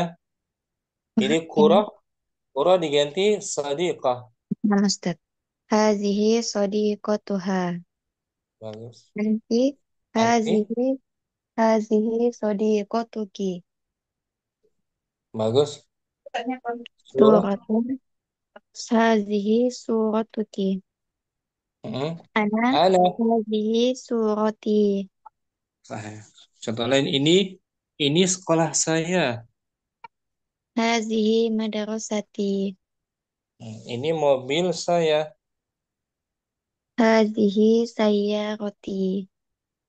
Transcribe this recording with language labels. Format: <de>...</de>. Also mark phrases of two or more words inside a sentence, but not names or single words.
<id>Jadi kurah diganti sadiqah.</id> <ar>Nah, Ustaz. هذه صديقتها.</ar> <id>Bagus.</id> <ar>Nanti هذه صديقتك.</ar> <id>Bagus.</id> <ar>صورة. هذه صورتك. أنا هذه صورتي.</ar> <id>Contoh lain ini sekolah saya.</id> <ar>هذه مدرستي.</ar> <id>Ini mobil saya.</id> <ar>هذه سيارتي.</ar>